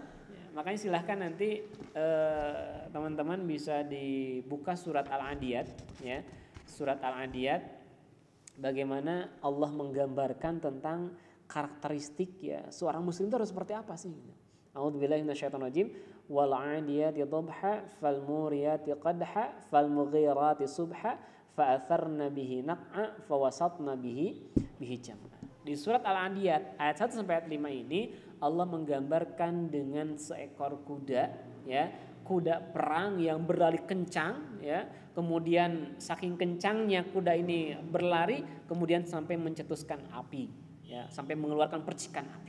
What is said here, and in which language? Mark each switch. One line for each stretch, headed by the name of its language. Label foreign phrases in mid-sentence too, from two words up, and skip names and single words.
Indonesian: Ya, makanya silahkan nanti teman-teman bisa dibuka surat Al-Adiyat, ya, surat Al-Adiyat, bagaimana Allah menggambarkan tentang karakteristik ya seorang Muslim itu harus seperti apa sih?
Arabic: أعوذ بالله من الشيطان الرجيم. والعاديات ضبحا فالموريات قدحا فالمغيرات صبحا فأثرن به نقعا فوسطن به جمعا.
Indonesian: Di surat Al-Adiyat ayat 1 sampai ayat 5 ini Allah menggambarkan dengan seekor kuda, ya, kuda perang yang berlari kencang, ya. Kemudian saking kencangnya kuda ini berlari kemudian sampai mencetuskan api, ya, sampai mengeluarkan percikan api.